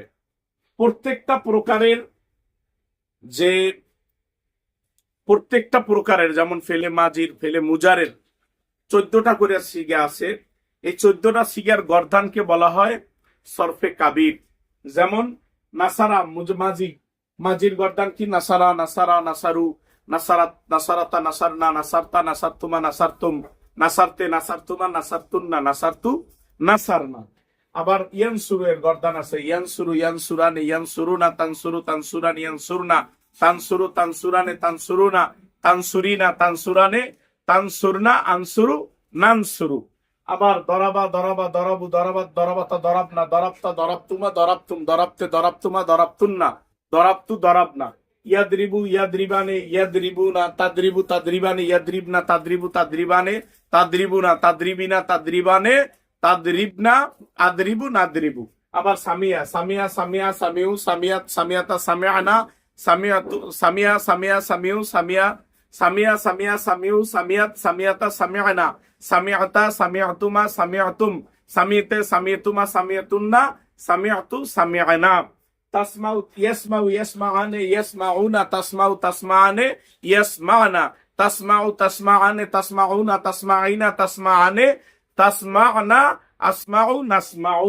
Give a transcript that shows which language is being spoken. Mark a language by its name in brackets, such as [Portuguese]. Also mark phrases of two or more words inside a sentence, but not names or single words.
[Bangla] প্রত্যেকটা প্রকারের যে প্রত্যেকটা প্রকারের যেমন [Arabic] فعل ماضي, [Bangla] ফেলে মুজারের 14টা করে সিগা আছে। এই 14টা সিগার গর্দানকে বলা হয় [Arabic] صرف كبير. [Bangla] যেমন [Arabic] نصر ماضي, [Bangla] মাজির গর্দান কি? [Arabic] نصر، نصر, نصروا، نصرت، نصرتا، نصرن، نصرتَ، نصرتما، نصرتم، نصرتِ، نصرتما، نصرتنّ، نصرتُ، نصرنا. [Bangla] আবার ইয়ানসুরু এর গর্দান আছে ইয়ানসুরু, [Arabic] ينصران، ينصرون، تنصر، تنصران، ينصرن، تنصر، تنصران، تنصرون، تنصرين، تنصران، تنصرن، أنصر، ننصر. আবার ضرب، ضرب، ضربوا، ضربت، ضربتا، ضربن، ضربتَ، ضربتما، ضربتم، ضربتِ، ضربتما، ضربتنّ، ضربتُ، ضربنا. يضرب، يضربان، يضربون، تضرب، تضربان، يضربن، تضرب، تضربان، تضربون، تضربين، تضربان، تضربن، أضرب، نضرب. আবার سمع، سمع، سمع، سمعوا، سمعت، سمعتا، سمعنا، سمعتُ، سمع، سمع، سمعوا، سمع، سمع، سمع, سمعوا، سمعت، سمعتا، سمعن، سمعتَ، سمعتما، سمعتم، سمعتِ، سمعتما، سمعتنّ، سمعتُ، سمعنا. تسمع، يسمع، يسمعان، يسمعون، تسمع، تسمعان، يسمعن، تسمع، تسمعان، تسمعون، تسمعين، تسمعان، تسمعن، أسمع، نسمع.